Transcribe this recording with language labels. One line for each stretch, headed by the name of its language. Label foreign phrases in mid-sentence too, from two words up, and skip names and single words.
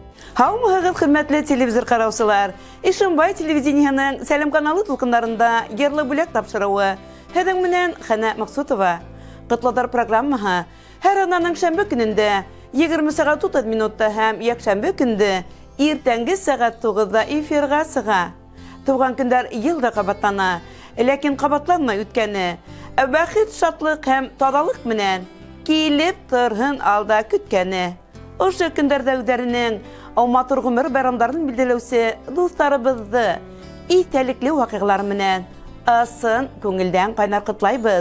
Tatar: Хаумыгыз хөрмәтле телевизор караучылар. Ишембай телевидениеның Сәлем каналы тулкыннарында ярлы бүләк тапшыруы. Һәдәң менән Хана Максутова. Котладар программаһы һәр ананың шәмбе көнендә 20 сәгать 30 минутта һәм якшәмбе көндә иртәнге сәгать 9-да эфирга сыга. Туган көндәр елда кабатлана, ләкин кабатланмай үткәне. Бәхет, шатлык һәм тазалык менән килеп торһын алда көткәне. Ошо көндәрдә үзләренең матур гомер байрамнарын билдәләүче дусларыбызны истәлекле вакыйгалар менән асын күңелдән кайнар котлайбыз.